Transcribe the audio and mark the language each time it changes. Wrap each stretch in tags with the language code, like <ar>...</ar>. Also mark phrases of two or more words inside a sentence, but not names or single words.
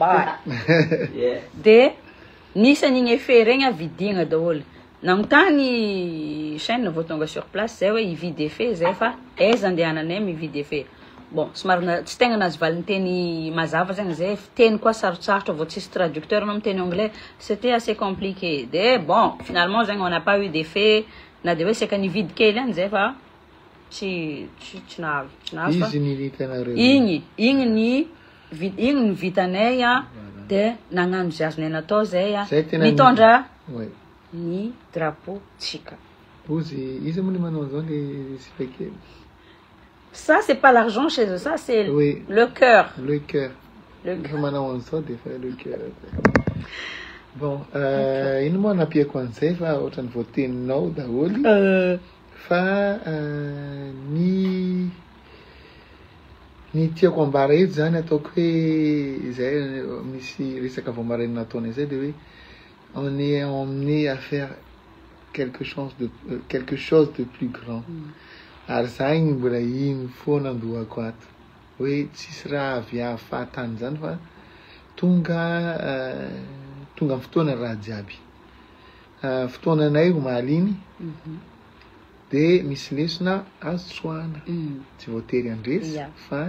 <mg>de nisy an'igny effet regny avidigna daholo nagnontany chaîne vao tonga</mg> <fr>sur place</fr> <mg>zay hoe ividy effet zay fa aiza andehananay mividy effet bon somary tsy tegna nazy valiny teny mazava zegny zay teny koa sarotsarotra vao tsisy traducteur anao miteny anglais</mg> <fr>c'était assez compliqué de bon finalement</fr> <mg>zegny</mg> <fr>on n'a pas eu d'effet</fr> <mg>na de hoe seka nividy kely any zay fa tsy nahazo igny ny vitanay de nagnano zay azonay natao zay mitondra ny drapeau tsika izy moa manao zao le sipeke</mg> <fr>ça c'est pas l'argent chez eux ça c'est le cœur</fr> <mg>manao an'izao de fa</mg> <fr>le cœur</fr> <mg>bon ino moa napiako an'izay fa ohatrany voateninao daholo fa ny tiako ambara eto zany ataoko hoe zay misy resaka voamarenina nataonay zay de hoe</mg> <fr>on est emmené à faire quelque chose de plus grand</fr> <mg>ary za igny mbola iny foana andohako ato hoe tsisy raha avy ahafatany zany fa tonga amin'ny fotoana raha jiaby fotoananay omaly iny de misy lesona azo tsoahana tsy voatery andresy fa</mg>